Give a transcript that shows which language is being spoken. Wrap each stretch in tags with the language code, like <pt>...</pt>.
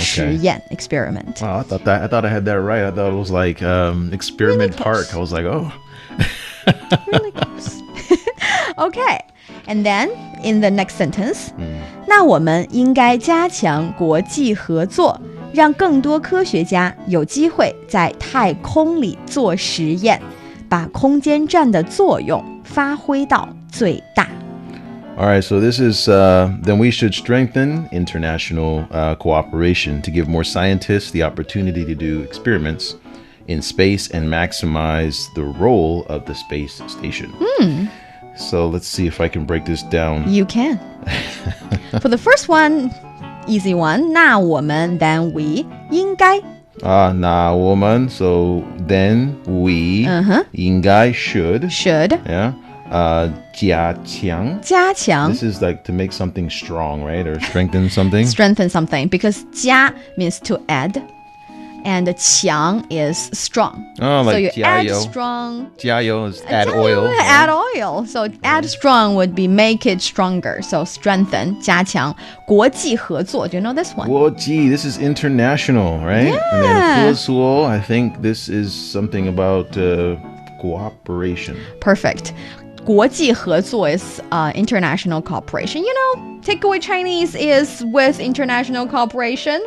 <en>实验, experiment. Wow, I thought I had that right. I thought it was like experiment park. close. I was like, oh. Really close. Okay. And then in the next sentence,</en> <zh>那我们应该加强国际合作，让更多科学家有机会在太空里做实验，把空间站的作用发挥到最大。</zh> <en>All right, so this is then we should strengthen international cooperation to give more scientists the opportunity to do experiments in space and maximize the role of the space station. So let's see if I can break this down. You can. For the first one, easy one,</en> <zh>那我们</zh> <en>then we</en> <zh>应该那我们</zh> <en>so then we</en> <zh>应该</zh> <en>should yeah</en> <zh>加强加强</zh> <en>This is like to make something strong, right? Or strengthen something. strengthen something because 加 means to add and 强 is strong. Oh, like so you add</en> <zh>加油</zh> <en>strong. 加油 is add oil. Add oil. So add strong would be make it stronger. So strengthen</en> <zh>加强国际合作.</zh> <en>Do you know this one? 国际 this is international, right? Yeah. And then 合作 I think this is something about cooperation. Perfect.</en> <zh>国际合作</zh> <en>is international cooperation. You know, takeaway Chinese is with international cooperation.</en>